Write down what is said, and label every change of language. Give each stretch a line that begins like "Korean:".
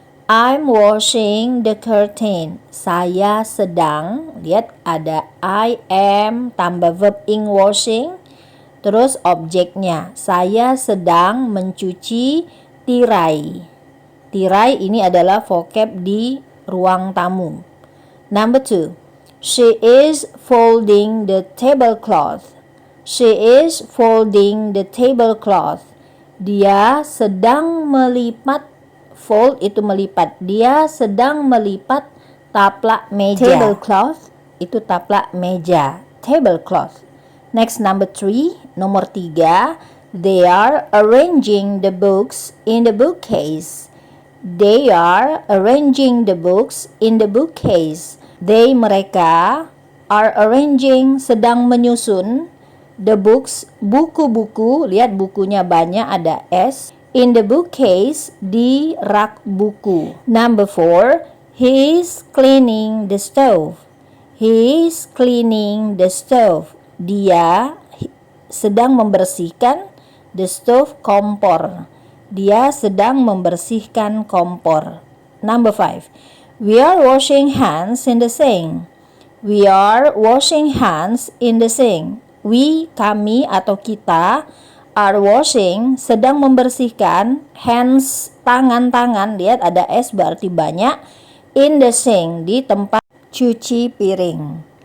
English: I'm washing the curtain.
Indonesian: Saya sedang, lihat ada I am tambah verb ing washing. Terus objeknya, saya sedang mencuci tirai. Tirai ini adalah vocab di ruang tamu.
English: Number 2, she is folding the tablecloth. She is folding the tablecloth.
Indonesian: Dia sedang melipat. Fold itu melipat. Dia sedang melipat taplak meja. Tablecloth itu taplak meja. Tablecloth.
English: Next, number 3.
Indonesian: Nomor 3.
English: They are arranging the books in the bookcase. They are arranging the books in the bookcase. They, mereka, are arranging,
Indonesian: sedang menyusun,
English: the books, buku-buku.
Indonesian: Lihat bukunya banyak, ada S.
English: In the bookcase,
Indonesian: di rak buku.
English: Number 4, he is cleaning the stove. He is cleaning the stove.
Indonesian: Dia sedang membersihkan
English: the stove,
Indonesian: kompor. Dia sedang membersihkan kompor.
English: Number 5, we are washing hands in the sink. We are washing hands in the sink. We,
Indonesian: kami atau kita,
English: are washing,
Indonesian: sedang membersihkan, hands, tangan-tangan, lihat ada S berarti banyak,
English: in the sink,
Indonesian: di tempat cuci piring.